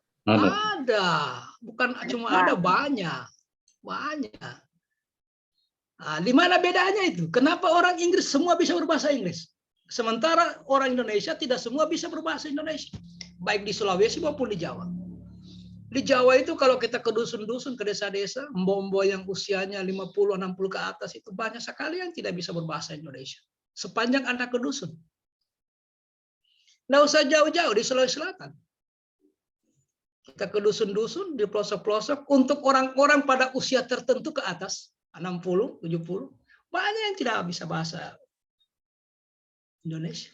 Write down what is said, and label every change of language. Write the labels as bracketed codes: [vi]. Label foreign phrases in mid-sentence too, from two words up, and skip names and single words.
[id] Ada. Bukan cuma ada, banyak. Banyak. Nah, di mana bedanya itu? Kenapa orang Inggris semua bisa berbahasa Inggris? Sementara orang Indonesia tidak semua bisa berbahasa Indonesia. Baik di Sulawesi maupun di Jawa. Di Jawa itu kalau kita ke dusun-dusun, ke desa-desa, mbok-mbok yang usianya 50, 60 ke atas itu banyak sekali yang tidak bisa berbahasa Indonesia. Sepanjang Anda ke dusun. Nggak usah jauh-jauh di Sulawesi Selatan. Kita ke dusun-dusun, di pelosok-pelosok, untuk orang-orang pada usia tertentu ke atas, 60, 70, banyak yang tidak bisa bahasa Indonesia.